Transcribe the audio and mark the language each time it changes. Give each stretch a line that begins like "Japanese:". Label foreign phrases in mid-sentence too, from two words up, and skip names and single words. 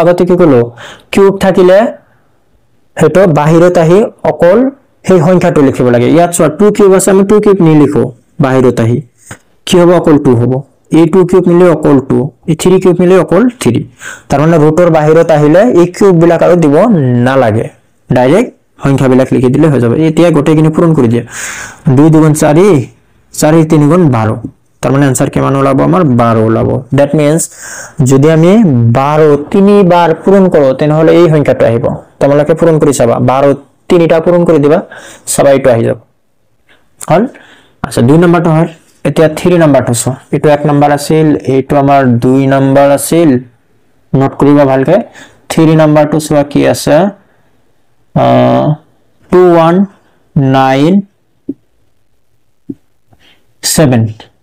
Assamese: আগতে কি কলো কিউব থাকিলে হেটো বাহিৰত আহি অকল সেই সংখ্যাটো লিখিব লাগে ইয়াত চোৱা 2 কিউব আছে আমি 2 কিউব নি লিখো বাহিৰত আহি কি হ'ব অকল 2 হ'ব এই 2 কিউব মিলি অকল 2 এই 3 কিউব মিলি অকল 3 তাৰ মানে ৰুটৰ বাহিৰত আহিলে এই কিউব বিলাক আৰু দিব না লাগে ডাইৰেক্ট সংখ্যা বিলাক লিখি দিলে হৈ যাব এতিয়া গোটেইখিনি পূৰণ কৰি দিয়া 2 2 গুণ 4 4 3 গুণ 12 তার মানে आंसर কিমান ওলাব আমাৰ 12 ওলাব
English: that means
Assamese: যদি আমি 12 তিনিবার পূরণ করো তেনহলে এই সংখ্যাটো আহিব তোমালোকে পূরণ কৰি চাবা 12 তিনিটা পূরণ কৰি দিবা সবাইটো আহি যাব হল আচ্ছা 2 নম্বৰটো হল এতিয়া 3 নম্বৰটো চ এটো 1 নম্বৰ আছিল এটো আমাৰ 2 নম্বৰ আছিল নোট কৰিবা ভালকে 3 নম্বৰটো চোৱা কি আছে 2197